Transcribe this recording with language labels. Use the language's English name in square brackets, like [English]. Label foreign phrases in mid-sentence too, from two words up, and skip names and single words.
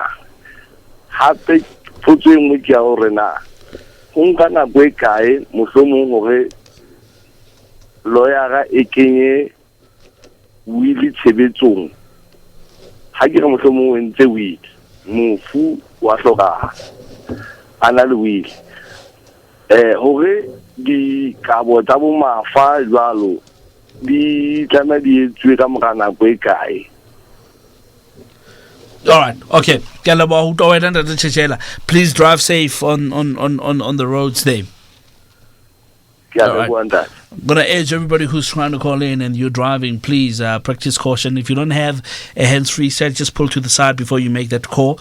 [Southern Sotho] Hape potso e nngwe ke ya gore na go nka nako e kae mohlomong gore lawyer ga e kenye wili tshebetsong ha ke re mohlomong o ntse wili mofu wa hlokahala ana le wili hore di kabo tsa bo mafa jwalo di tla di etswe ka mora nako e kae. [English] All right, okay. Please drive safe on the roads there. All right. I'm going to urge everybody who's trying to call in and you're driving, please practice caution. If you don't have a hands-free set, just pull to the side before you make that call.